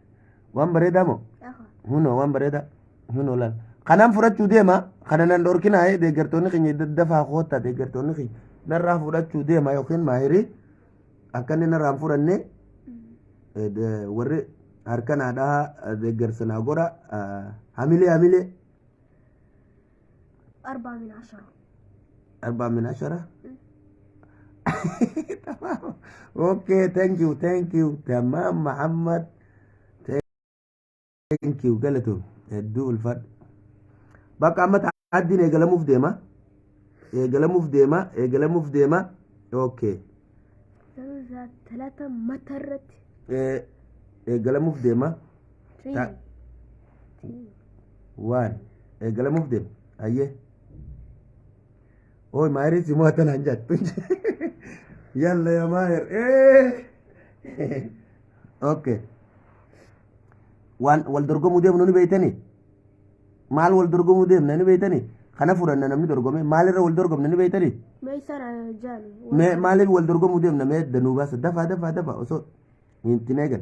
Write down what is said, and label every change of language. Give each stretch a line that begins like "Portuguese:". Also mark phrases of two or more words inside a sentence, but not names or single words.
Oromo: waan bareedaa moo waan bareeda hunoo laal kanaan fudhachuu deema kana nan dhorkinaa deeggartoonni keenya daddafaa koottaa deeggartoonni keenya narraa fudhachuu deema yookiin Maahirii akka inni narraan fudhanne warri harkanaadhaa deeggarsanaa godha hamilee 4 tamam
English: okay thank you
Oromo: tamam Muhammad
English: thank you
Oromo: galatoom hedduu ulfadhu bakka amma ta'addiin eegalamuuf deema okay
Arabic: ثلاثة مترت
Oromo: eegalamuuf deema waan eegalamuuf deema ayyee oy Maahirii si mo'atan hanjattu
Arabic: يلا يا
Oromo: Maahir okay waan wal dorgomuu deemnu ni beeytanii maal wal dorgomuu deemna ni beeytanii kana fudhanna namni dorgome maalirra wal dorgomna ni beeytanii maaliif wal dorgomuu deemna mee danuu baasa dafa osoo hin eegan